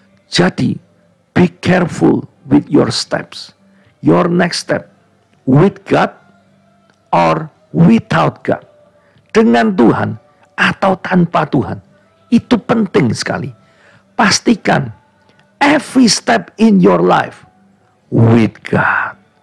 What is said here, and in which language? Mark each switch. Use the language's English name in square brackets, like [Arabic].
[English] Jadi, be careful with your steps. Your next step, with God or without God. [Indonesian] Dengan Tuhan atau tanpa Tuhan. Itu penting sekali. [English] Pastikan every step in your life with God.